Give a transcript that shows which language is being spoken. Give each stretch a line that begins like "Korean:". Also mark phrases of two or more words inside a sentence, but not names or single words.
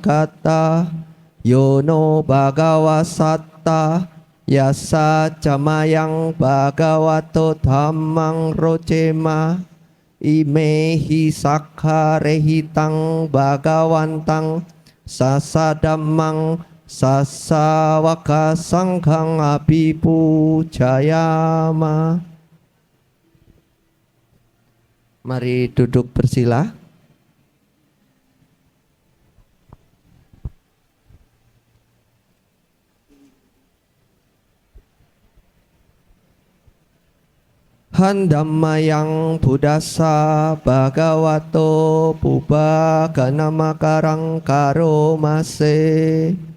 Pali: kata yono Bhagavasatta yasa camayang Bhagavato dhammang rocema imehi sakharehitang Bhagawantang sasadammang sasawaka sanghang abhipujayama.
Indonesian: Mari duduk bersila.
Pali: Handammayang Buddhasa Bhagavato Pubbaganamakkarang Karomase.